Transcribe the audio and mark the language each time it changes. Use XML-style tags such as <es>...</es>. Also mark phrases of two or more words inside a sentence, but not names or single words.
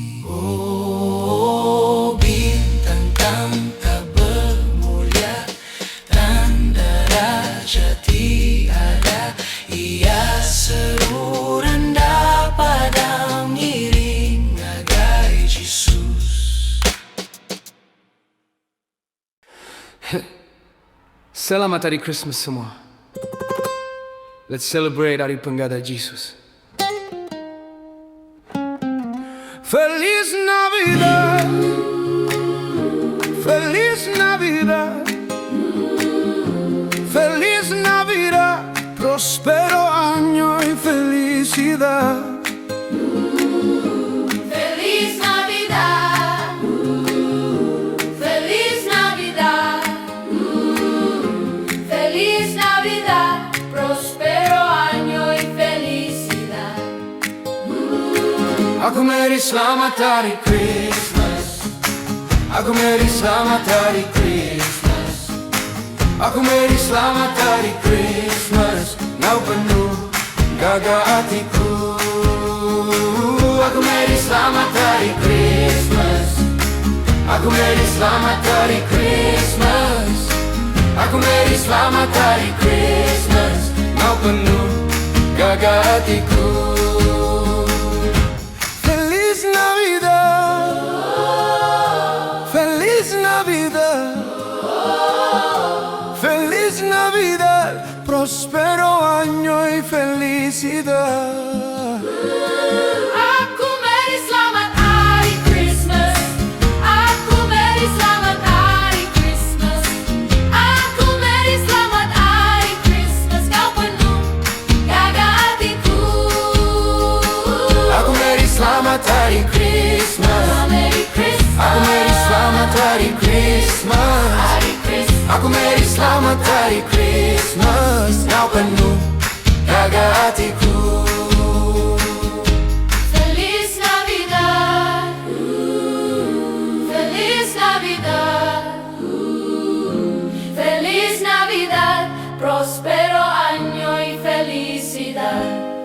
<iba>Oh bintang tampak bermulia, tanda raja tiada. Ia seru rendah pada ngiring agai Yesus. Selamat Hari Christmas semua.</iba> <en>Let's celebrate</en> <iba>Hari Penggada Jesus.</iba> <es>Feliz Navidad, Feliz Navidad, Feliz Navidad, próspero año y felicidad. Feliz Navidad, Feliz Navidad, Feliz Navidad, próspero año y felicidad.</es> <iba>Aku meri selamat Hari Christmas. Aku meri selamat Hari Christmas. Aku meri selamat Hari Christmas. Kau penuh gagah hatiku. Aku meri selamat Hari Christmas. Aku meri selamat Hari Christmas. Aku meri selamat Hari Christmas. Kau penuh gagah hatiku.</iba> <es>Feliz Navidad, Feliz Navidad, Feliz Navidad, próspero año y felicidad.</es> <iba>Aku meri selamat Hari Christmas. Aku meri selamat Hari Christmas. Aku meri selamat Hari Christmas. Kau penuh gagah hatiku. Aku meri selamat Hari Christmas.</iba> <en>Merry Christmas.</en> <iba>Aku meri selamat Hari Christmas. Hari Christmas. Aku meri selamat Hari Christmas. Kau penuh gagah hatiku.</iba> <es>Feliz Navidad, Feliz Navidad, Feliz Navidad, próspero año y felicidad.</es>